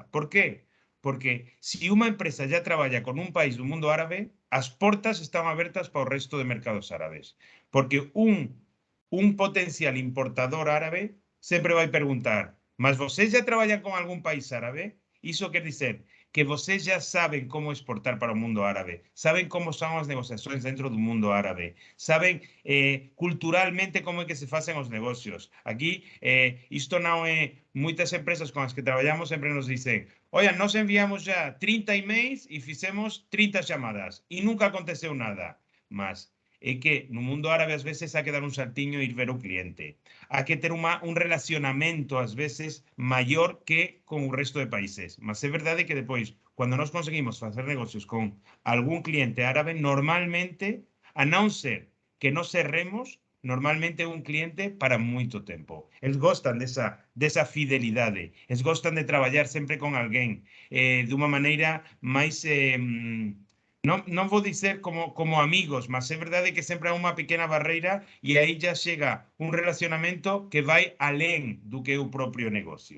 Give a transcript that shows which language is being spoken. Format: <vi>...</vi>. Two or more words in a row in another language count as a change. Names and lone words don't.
<gl>Por qué? Porque se unha empresa já traballa con un país do mundo árabe, as portas están abertas para o resto de mercados árabes. Porque un potencial importador árabe sempre vai preguntar: mas vocês já traballan con algún país árabe?</gl> <pt>Iso quer dizer que vocês já sabem como exportar para o mundo árabe, sabem como são as negociações dentro do mundo árabe, sabem culturalmente como é que se fazem os negócios. Aqui, isto não é... Muitas empresas com as que trabalhamos sempre nos dizem: olha, nós enviamos já 30 e-mails e fizemos 30 chamadas e nunca aconteceu nada. Mas é que no mundo árabe às vezes há que dar um saltinho e ir ver o cliente. Há que ter um relacionamento às vezes maior que com o resto de países. Mas é verdade que depois, quando nós conseguimos fazer negócios com algum cliente árabe, normalmente, a não ser que nós cerremos,</pt> <gl>normalmente é un cliente para moito tempo. Eles gostan desa fidelidade. Eles gostan de traballar sempre con alguén de unha maneira máis... non vou dizer como amigos, mas é verdade que sempre há unha pequena barreira e aí já chega un relacionamento que vai alén do que é o propio negocio.</gl>